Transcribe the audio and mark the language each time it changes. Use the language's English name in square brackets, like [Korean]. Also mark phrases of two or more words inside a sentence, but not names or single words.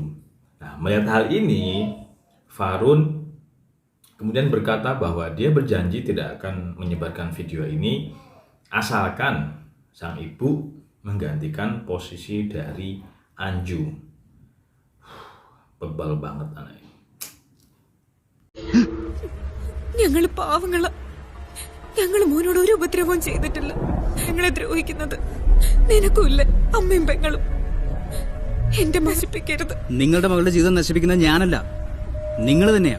[Indonesian] Nah, melihat hal ini, Farun kemudian berkata bahwa dia berjanji tidak akan menyebarkan video ini asalkan sang ibu menggantikan posisi dari Anju. Bebal banget anak ini. [Malayalam] ഞങ്ങള് പാവങ്ങളാ. ഞങ്ങള് മോനോട് ഒരു ഉപദ്രവവും ചെയ്തിട്ടില്ല. ഞങ്ങളെ ദ്രോഹിക്കുന്നത് നിനക്കുമില്ല, അമ്മയും പെങ്ങളും. എന്റെ നശിപ്പിക്കരുത്. നിങ്ങളുടെ മകളുടെ ജീവിതം നശിപ്പിക്കുന്നത് ഞാനല്ല, നിങ്ങൾ തന്നെയാ.